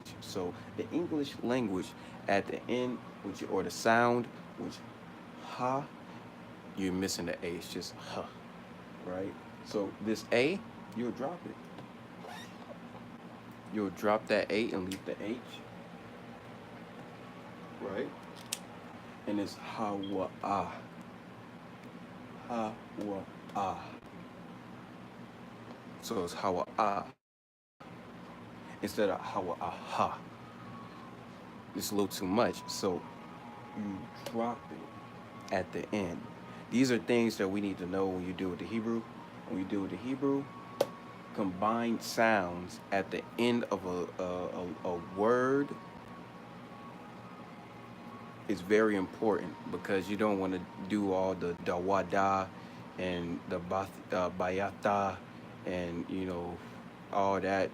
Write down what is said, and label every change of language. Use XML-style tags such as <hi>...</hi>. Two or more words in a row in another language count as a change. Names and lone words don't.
<en>So the English language at the end, which or the sound, which ha, you're missing the A. It's just huh, right? So this A, you'll drop it. You'll drop that A and leave the H, right? And it's ha wa ah. Ha wa ah. So it's ha wa ah instead of ha wa ah ha. It's a little too much. So you drop it at the end. These are things that we need to know when you deal with the Hebrew. When you deal with the Hebrew, combined sounds at the end of a word is very important because you don't want to do all the dawada and the bayata and all that.</en>